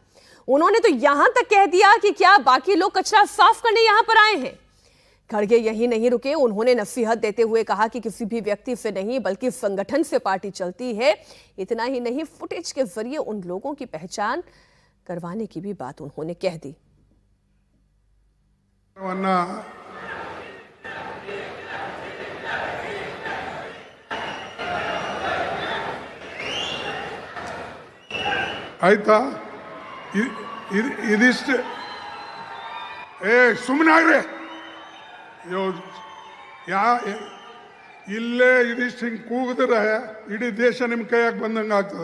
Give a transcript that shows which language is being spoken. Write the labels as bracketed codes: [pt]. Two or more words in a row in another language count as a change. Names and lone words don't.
[hi] उन्होंने तो यहां तक कह दिया कि क्या बाकी लोग कचरा साफ करने यहां पर आए हैं। खड़गे यही नहीं रुके, उन्होंने नसीहत देते हुए कहा कि किसी भी व्यक्ति से नहीं बल्कि संगठन से पार्टी चलती है। इतना ही नहीं, फुटेज के जरिए उन लोगों की पहचान करवाने की भी बात उन्होंने कह दी। [kn] ಆಯ್ತಾ? ಇದಿಷ್ಟು ಸುಮ್ಮನಾಗ್ರೆ ಇಲ್ಲೇ ಇದಿಷ್ಟು ಹಿಂಗೆ ಕೂಗಿದ್ರೆ ಇಡೀ ದೇಶ ನಿಮ್ಮ ಕೈಯಾಗ ಬಂದಂಗೆ ಆಗ್ತದ.